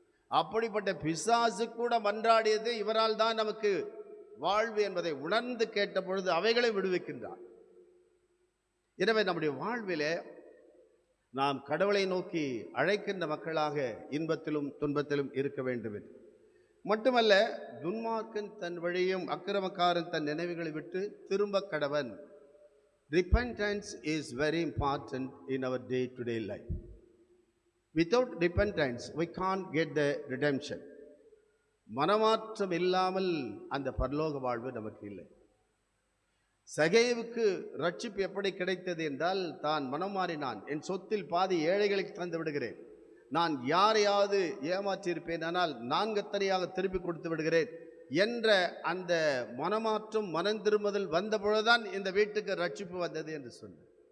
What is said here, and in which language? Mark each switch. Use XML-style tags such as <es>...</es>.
<ta>அப்படிப்பட்ட பிசாசு கூட மன்றாடியது இவரால் தான் நமக்கு வாழ்வு என்பதை உணர்ந்து கேட்ட பொழுது அவைகளை விடுவிக்கின்றார். எனவே நம்முடைய வாழ்விலே நாம் கடவுளை நோக்கி அழைக்கின்ற மக்களாக இன்பத்திலும் துன்பத்திலும் இருக்க வேண்டும் என்று மட்டுமல்ல, துன்மார்க்கன் தன் வழியும் அக்கிரமக்காரன் தன் நினைவுகளை விட்டு திரும்ப கடவன்.</ta> <en>Repentance is very important in our day-to-day life. Without repentance, we can't get the redemption.</en> <ta>மனமாற்றம் இல்லாமல் அந்த பரலோக வாழ்வு நமக்கு இல்லை. சகேவுக்கு ரட்சிப்பு எப்படி கிடைத்தது என்றால், தான் மனம் மாறினான். என் சொத்தில் பாதி ஏழைகளுக்கு தந்து விடுகிறேன், நான் யாரையாவது ஏமாற்றியிருப்பேன், ஆனால் நான்கத்தனையாக திருப்பி கொடுத்து விடுகிறேன் என்ற அந்த மனமாற்றம், மனம் திரும்புதல் வந்த பொழுதுதான் இந்த வீட்டுக்கு ரட்சிப்பு வந்தது என்று சொன்னார்.</ta>